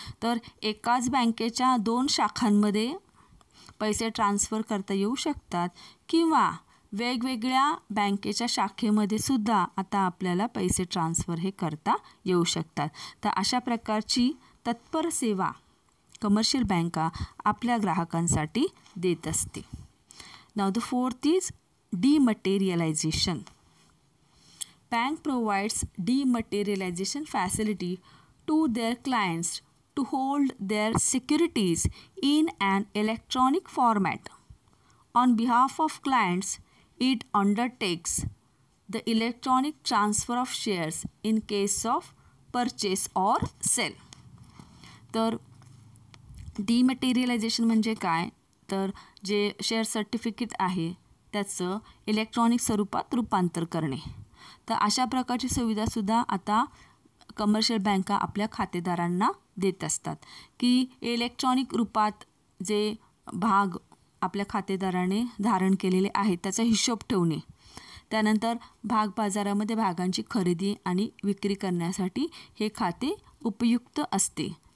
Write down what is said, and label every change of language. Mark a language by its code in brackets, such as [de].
[mr] तर एकाच बँकेच्या 2 शाखांमध्ये पैसे ट्रान्सफर करता येऊ शकतात किंवा वेगवेगळ्या बँकेच्या शाखेमध्ये सुद्धा आता आपल्याला पैसे ट्रान्सफर हे करता येऊ शकतात. तर अशा प्रकारची तत्पर सेवा कमर्शियल बँका आपल्या ग्राहकांसाठी देत असते. [en] Now the fourth is dematerialisation. Bank provides dematerialisation facility to their clients to hold their securities in an electronic format. On behalf of clients, it undertakes the electronic transfer of shares in case of purchase or sale. [mr] तर डिमटेरियलायझेशन म्हणजे काय, तर जे share certificate आहे त्याचं electronic स्वरूपात रूपांतर करणे. तर अशा प्रकारची सुविधासुद्धा आता कमर्शियल बँका आपल्या खातेदारांना देत असतात, की इलेक्ट्रॉनिक रूपात जे भाग आपल्या खातेदाराने धारण केलेले आहेत त्याचा हिशोब ठेवणे, त्यानंतर भाग बाजारामध्ये भागांची खरेदी आणि विक्री करण्यासाठी हे खाते उपयुक्त असते.